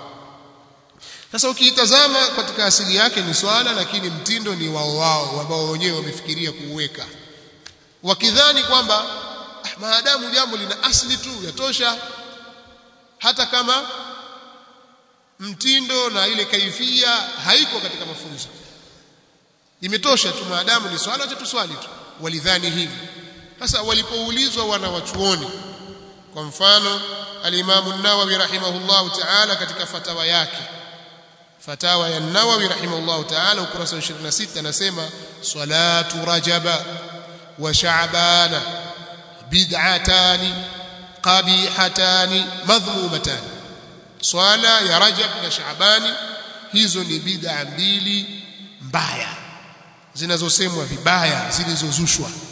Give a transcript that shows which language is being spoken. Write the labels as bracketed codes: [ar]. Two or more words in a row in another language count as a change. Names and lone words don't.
[sw] Sasa ukiitazama katika asili yake ni swala, lakini mtindo ni wao ambao wenyewe wamefikiria kuuweka, wakidhani kwamba maadamu jambo lina asili tu yatosha, hata kama mtindo na ile kaifia haiko katika mafunzo, imetosha tu maadamu ni swala, acha tuswali tu. Walidhani hivi. Sasa walipoulizwa wanawachuoni, kwa mfano al-Imam an-Nawawi [ar] رحمه الله تعالى [sw] katika fatawa yake, fatawa ya an-Nawawi [ar] رحمه الله تعالى [sw] ukurasa wa 26, anasema [ar] صلاة رجب وشعبان بدعتان قبيحتان مذمومتان, [sw] swala ya Rajab na Shaabani hizo ni bid'a mbili mbaya zinazosemwa vibaya, zilizozushwa.